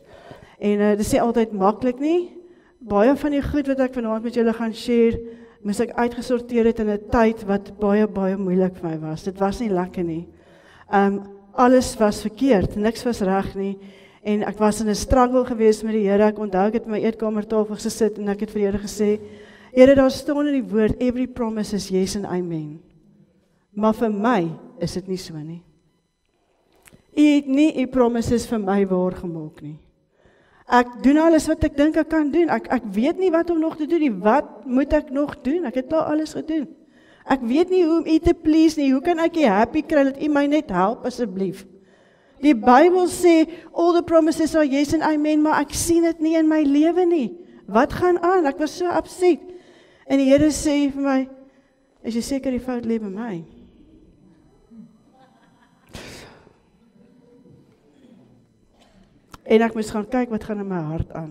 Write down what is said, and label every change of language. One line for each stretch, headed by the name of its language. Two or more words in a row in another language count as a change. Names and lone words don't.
Afrikaans: En dit is nie altyd maklik nie. Baie van die goed wat ek vanaand met julle gaan share, moes ek uitgesorteer het in 'n tyd wat baie moeilik vir my was. Dit was nie lekker nie. Alles was verkeerd, niks was reg nie. En ek was in 'n struggle geweest met die Here. Ek onthou ek het my eetkamertafel gesit en ek het vir die Here gesê, Here, daar staan in die woord,
English: every promise is yes and amen.
Afrikaans: Maar vir my is dit nie so nie. U het nie u promises vir my waar gemaak nie. Ek doen alles wat ek dink ek kan doen. Ek weet nie wat om nog te doen nie. Wat moet ek nog doen? Ek het al alles gedoen. Ek weet nie hoe om u te please nie. Hoe kan ek u happy kry dat u my net help asseblief? Die Bybel sê,
English: all the promises are yes and amen,
Afrikaans: maar ek sien dit nie in my lewe nie. Wat gaan aan? Ek was so upset. En die Here sê vir my, is jy seker die fout lê by my? En ek moes gaan kyk wat gaan in my hart aan.